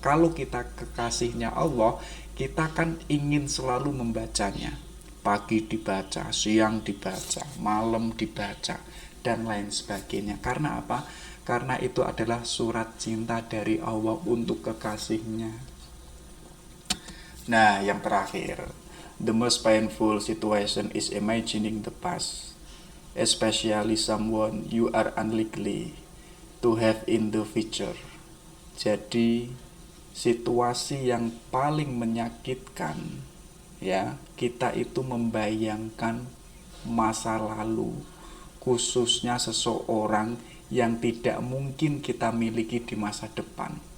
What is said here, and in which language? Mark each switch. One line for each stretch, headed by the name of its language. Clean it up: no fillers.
Indonesian: Kalau kita kekasihnya Allah, kita kan ingin selalu membacanya. Pagi dibaca, siang dibaca, malam dibaca, dan lain sebagainya. Karena apa? Karena itu adalah surat cinta dari Allah untuk kekasihnya. Nah, yang terakhir,
English: the most painful situation is imagining the past, especially someone you are unlikely to have in the future.
Indonesian: Jadi, situasi yang paling menyakitkan ya, kita itu membayangkan masa lalu, khususnya seseorang yang tidak mungkin kita miliki di masa depan.